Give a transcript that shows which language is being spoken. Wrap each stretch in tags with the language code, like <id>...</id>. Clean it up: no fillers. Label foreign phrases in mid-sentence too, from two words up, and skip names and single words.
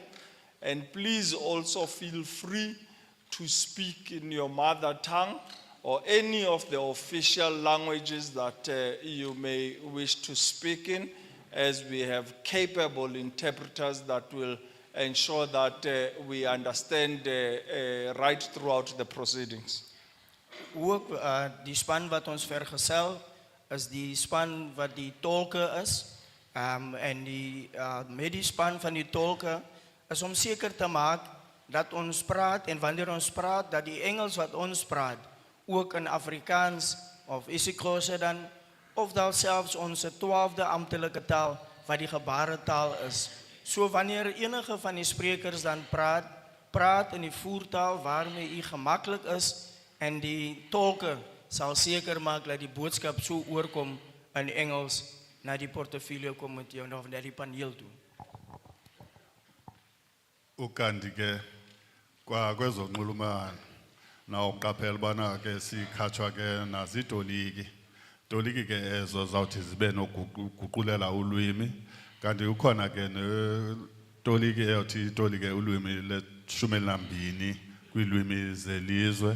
<en>And please also feel free to speak in your mother tongue or any of the official languages that you may wish to speak in, as we have capable interpreters that will ensure that we understand right throughout the proceedings.</en> <af>Ook die span wat ons vergesel is die span wat die tolke is. En die met die span van die tolke is om seker te maak dat ons praat, en wanneer ons praat, dat die Engels wat ons praat ook in Afrikaans of isiXhosa dan, of dan selfs onze 12de amptelike taal wat die gebarentaal is. So wanneer enige van die sprekers dan praat in die voertaal waarmee u gemaklik is, en die tolke sal seker maak dat die boodskap so oorkom in Engels na die portfolio komitee of na die paneel toe.</af> <xh>Ukanti ke kwa kwezonxulumano na uqaphela bana ke sikhatshwa ke nazitoliki. Toliki ke ezo zawuthi zibe nokuguqulela ulwimi. Kanti ukhona ke netoliki eyothi tolike ulwimi le-12 kwiilwimi zelizwe.</xh>